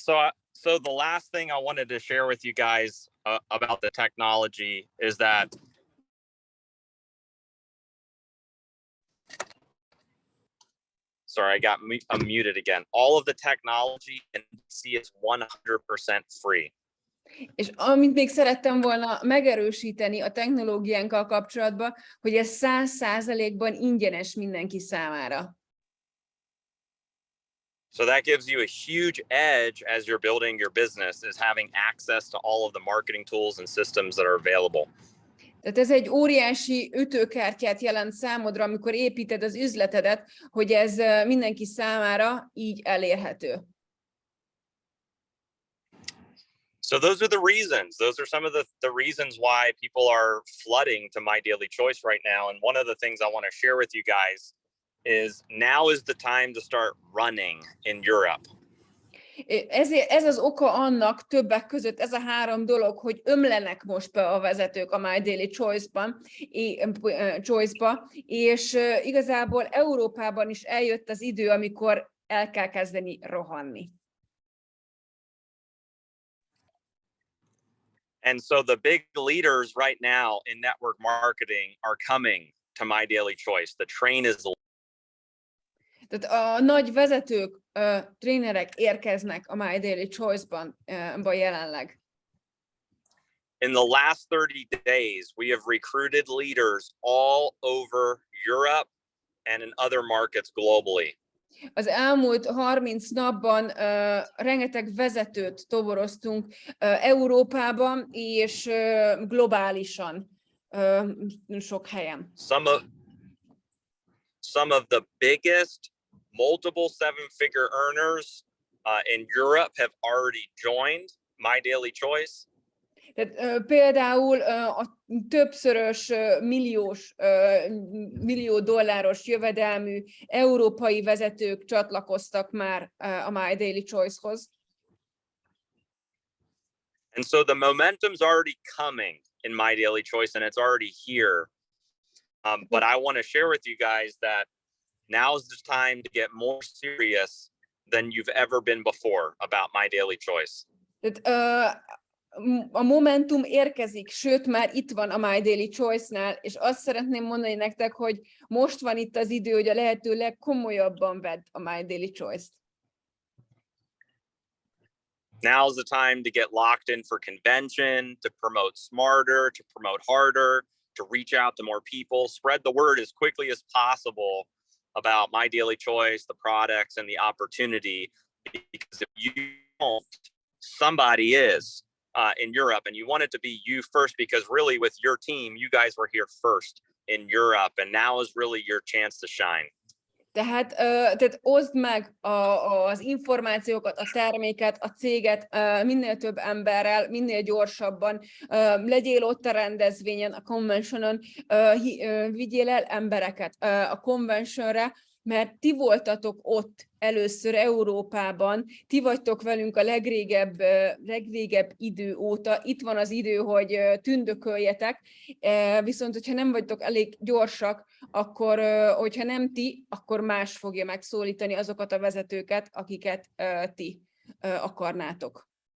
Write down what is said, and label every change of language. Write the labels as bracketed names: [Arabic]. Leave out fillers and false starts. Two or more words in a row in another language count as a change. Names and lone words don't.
[English] So the last thing I wanted to share with you guys about the technology is that sorry, I got unmuted again. All of the technology in DC is 100% free. [Hungarian] És amit még szerettem volna megerősíteni a technológiánkkal kapcsolatban, hogy ez 100%-ban ingyenes mindenki számára. [English] So that gives you a huge edge as you're building your business, is having access to all of the marketing tools and systems that are available. [Hungarian] Tehát ez egy óriási ütőkártyát jelent számodra, amikor építed az üzletedet, hogy ez mindenki számára így elérhető. [English] So those are the reasons. Those are some of the reasons why people are flooding to My Daily Choice right now. And one of the things I want to share with you guys is now is the time to start running in Europe. [Hungarian] Ez az oka annak többek között, ez a három dolog, hogy ömlenek most be a vezetők a My Daily Choice-ba, és igazából Európában is eljött az idő, amikor el kell kezdeni rohanni. [English] And so the big leaders right now in network marketing are coming to My Daily Choice. The train is. [Hungarian] Tehát a nagy vezetők, trénerek érkeznek a My Daily Choice-ban jelenleg. [English] In the last 30 days, we have recruited leaders all over Europe and in other markets globally. [Hungarian] Az elmúlt 30 napban rengeteg vezetőt toboroztunk Európában és globálisan sok helyen. [English] Some of the biggest multiple seven-figure earners in Europe have already joined My Daily Choice. [Hungarian] Tehát például a többszörös millió dolláros jövedelmű európai vezetők csatlakoztak már a My Daily Choice-hoz. [English] And so the momentum's already coming in My Daily Choice, and it's already here. But I want to share with you guys that now's the time to get more serious than you've ever been before about My Daily Choice. [Hungarian] Tehát, a momentum érkezik, sőt, már itt van a My Daily Choice-nál, és azt szeretném mondani nektek, hogy most van itt az idő, hogy a lehető legkomolyabban vedd a My Daily Choice-t. [English] Now's the time to get locked in for convention, to promote smarter, to promote harder, to reach out to more people, spread the word as quickly as possible about My Daily Choice, the products, and the opportunity. Because if you don't, somebody is in Europe, and you want it to be you first, because really with your team, you guys were here first in Europe, and now is really your chance to shine. [Hungarian] Tehát oszd meg az információkat, a terméket, a céget minél több emberrel, minél gyorsabban, legyél ott a rendezvényen, a conventionon, vigyél el embereket a conventionre, mert ti voltatok ott először Európában, ti vagytok velünk a legrégebb idő óta, itt van az idő, hogy tündököljetek, viszont hogyha nem vagytok elég gyorsak, akkor, hogyha nem ti, akkor más fogja megszólítani azokat a vezetőket, akiket ti akarnátok.